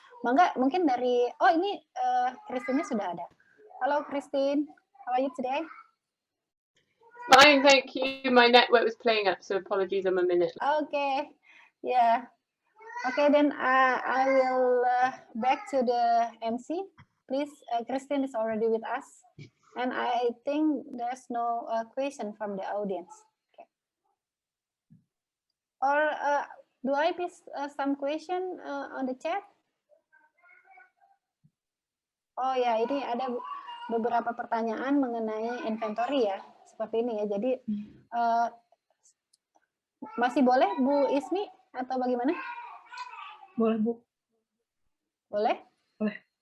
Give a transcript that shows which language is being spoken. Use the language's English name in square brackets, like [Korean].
[Indonesian] Mangga mungkin dari ini Christine sudah ada. [English] Halo Christine, how are you today? Fine, thank you. My network was playing up, so apologies, I'm a minute. Okay, yeah. Okay, then I will back to the MC. Please, Christine is already with us, and I think there's no question from the audience. Okay. Or do I miss some question on the chat? [Indonesian] Oh ya, ini ada beberapa pertanyaan mengenai inventory ya, seperti ini ya. Jadi masih boleh Bu Ismi atau bagaimana? Boleh Bu. Boleh? Boleh.